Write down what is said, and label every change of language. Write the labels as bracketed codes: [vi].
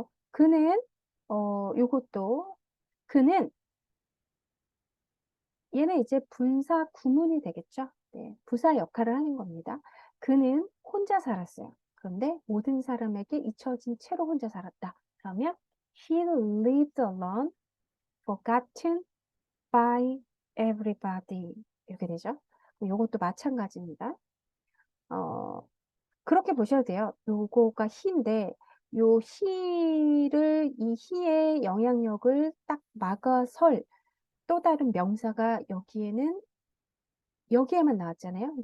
[ko] 그는 요것도 그는 얘는 이제 분사 구문이 되겠죠. 네, 부사 역할을 하는 겁니다. 그는 혼자 살았어요. 그런데 모든 사람에게 잊혀진 채로 혼자 살았다. 그러면 [en] he lived alone, forgotten by everybody. [ko] 이렇게 되죠. 이것도 마찬가지입니다. 그렇게 보셔도 돼요. 요거가 he인데 요 he를 이 he의 영향력을 딱 막아설 또 다른 명사가 여기에만 나왔잖아요.